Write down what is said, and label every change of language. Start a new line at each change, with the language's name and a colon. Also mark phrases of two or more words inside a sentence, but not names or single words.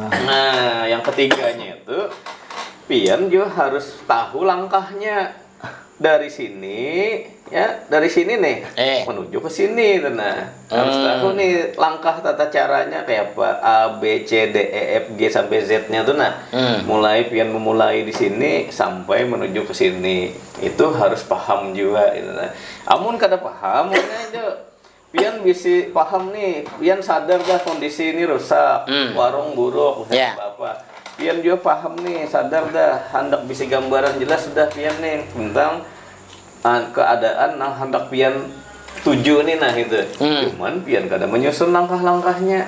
Banjar: Nah, yang ketiganya itu pian juga harus tahu langkahnya dari sini nih menuju ke sini nah harus tahu nih langkah tata caranya kayak apa A B C D E F G sampai Z-nya tuh nah mulai pian memulai di sini sampai menuju ke sini itu harus paham juga gitu nah amun kada paham aja pian bisa paham nih pian sadar dah kondisi ini rusak warung buruk apa pian juga paham nih sadar dah hendak bisa gambaran jelas sudah pian nih tentang keadaan nah hendak pian tuju nih nah itu cuman pian kada menyusun langkah-langkahnya